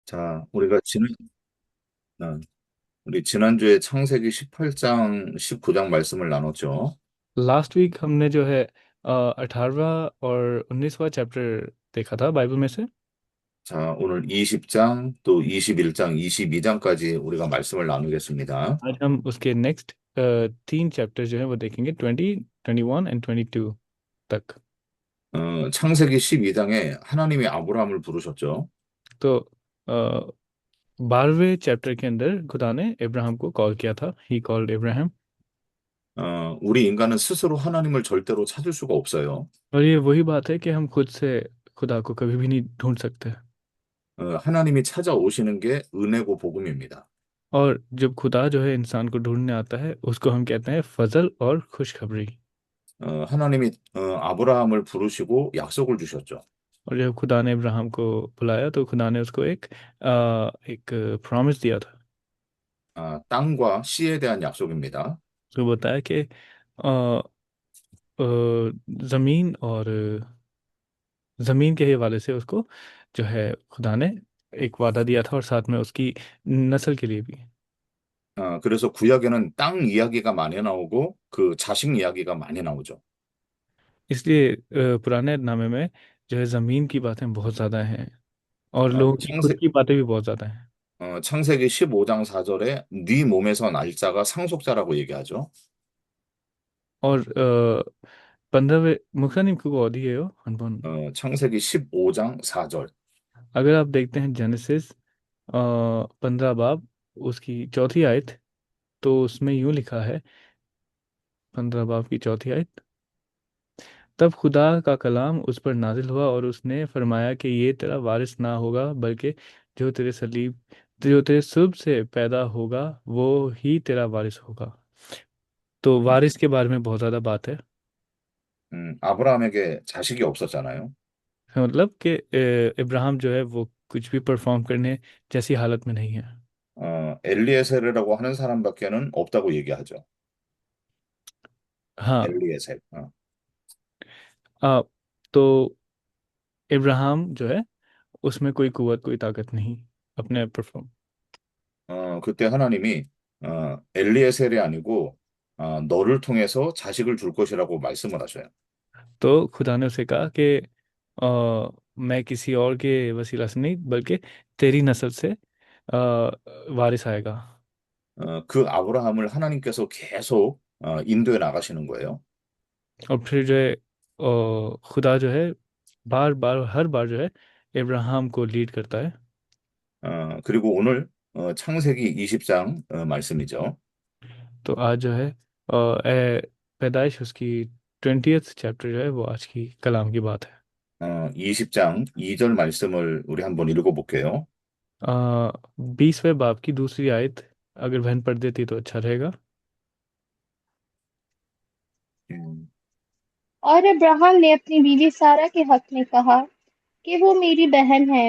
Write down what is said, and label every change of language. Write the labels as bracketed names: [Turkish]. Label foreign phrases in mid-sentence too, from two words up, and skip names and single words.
[Korean] 자, 어, 우리 지난주에 창세기 18장, 19장 말씀을 나눴죠. [English] last week [Urdu] ہم نے جو ہے 18واں اور 19واں چیپٹر دیکھا تھا بائبل میں سے. [Korean] 자, 오늘 20장, 또 21장, 22장까지 우리가 말씀을 나누겠습니다. [Urdu] آج ہم اس کے نیکسٹ تین چیپٹر جو ہے وہ دیکھیں گے 20، 21 اینڈ 22 تک. [Korean] 창세기 12장에 하나님이 아브라함을 부르셨죠. [Urdu] تو 12ویں چیپٹر کے اندر خدا نے ابراہیم کو کال کیا تھا. [English] He called Ibrahim. [Korean] 우리 인간은 스스로 하나님을 절대로 찾을 수가 없어요. [Urdu] اور یہ وہی بات ہے کہ ہم خود سے خدا کو کبھی بھی نہیں ڈھونڈ سکتے. [Korean] 하나님이 찾아오시는 게 은혜고 복음입니다. [Urdu] اور جب خدا جو ہے انسان کو ڈھونڈنے آتا ہے اس کو ہم کہتے ہیں فضل اور خوشخبری. [Korean] 하나님이 아브라함을 부르시고 약속을 주셨죠. [Urdu] اور جب خدا نے ابراہیم کو بلایا تو خدا نے اس کو ایک پرامس دیا تھا. [Korean] 땅과 씨에 대한 약속입니다. [Urdu] اس کو بتایا کہ ا، زمین اور زمین کے حوالے سے اس کو جو ہے خدا نے ایک وعدہ دیا تھا اور ساتھ میں اس کی نسل کے لیے بھی. [Korean] 그래서 구약에는 땅 이야기가 많이 나오고 그 자식 이야기가 많이 나오죠. [Urdu] اس لیے پرانے نامے میں جو ہے زمین کی باتیں بہت زیادہ ہیں اور 어, لوگوں کی خود [Korean] 창세, [Urdu] کی باتیں بھی بہت زیادہ ہیں. [Korean] 창세기 15장 4절에 네 몸에서 날 자가 상속자라고 얘기하죠. [Urdu] اور 15ویں مخنم کو [Korean] 어디예요? 한번 창세기 15장 4절. [Urdu] اگر آپ دیکھتے ہیں جینیسس 15 باب اس کی چوتھی آیت، تو اس میں یوں لکھا ہے. 15 باب کی چوتھی آیت. تب خدا کا کلام اس پر نازل ہوا اور اس نے فرمایا کہ یہ تیرا وارث نہ ہوگا، بلکہ جو تیرے صلیب جو تیرے صلب سے پیدا ہوگا وہ ہی تیرا وارث ہوگا. تو وارث کے بارے میں بہت زیادہ بات ہے. [Korean] 아브라함에게 자식이 없었잖아요. [Urdu] مطلب کہ ابراہیم جو ہے وہ کچھ بھی پرفارم کرنے جیسی حالت میں نہیں ہے. [Korean] 엘리에셀이라고 하는 사람밖에는 없다고 얘기하죠. [Urdu] हाँ। [Korean] 엘리에셀. [Urdu] آ، تو ابراہیم جو ہے اس میں کوئی قوت کوئی طاقت نہیں اپنے پرفارم. [Korean] 그때 하나님이 엘리에셀이 아니고 너를 통해서 자식을 줄 것이라고 말씀을 하셔요. [Urdu] تو خدا نے اسے کہا کہ میں کسی اور کے وسیلہ سے نہیں بلکہ تیری نسل سے وارث آئے گا. [Korean] 그 아브라함을 하나님께서 계속 인도해 나가시는 거예요. [Urdu] اور پھر جو ہے خدا جو ہے بار بار ہر بار جو ہے ابراہیم کو لیڈ کرتا ہے. [Korean] 그리고 오늘 창세기 20장 말씀이죠. [Urdu] تو آج جو ہے پیدائش اس کی 20th چیپٹر جو ہے وہ آج کی کلام کی بات ہے. [Korean] 20장 2절 말씀을 우리 한번 읽어볼게요. [Urdu] 20ویں باب کی دوسری آیت اگر بہن پڑھ دیتی تو اچھا رہے گا. 음, اور ابراہم نے اپنی بیوی سارہ کے حق میں کہا کہ وہ میری بہن ہے.